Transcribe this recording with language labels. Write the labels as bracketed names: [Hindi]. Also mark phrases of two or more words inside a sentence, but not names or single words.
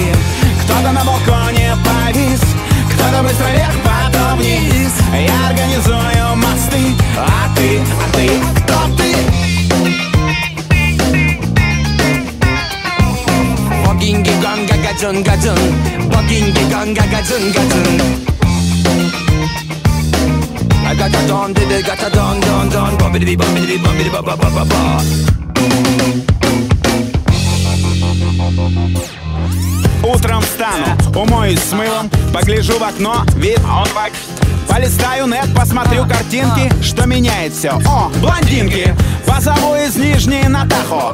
[Russian] Кто-то на балконе повис, кто-то быстро вверх, потом вниз. Я организую мосты, а ты, кто ты? Богинги ганга гаджун гаджун, богинги ганга гаджун гаджун. [English] I got a don, did it, got a don, bombidi ba ba ba ba ba. [Russian] Утром встану, умоюсь с мылом, погляжу в окно, вид, полистаю нет, посмотрю картинки, что меняет все. О, блондинки, позову из Нижней на Тахо.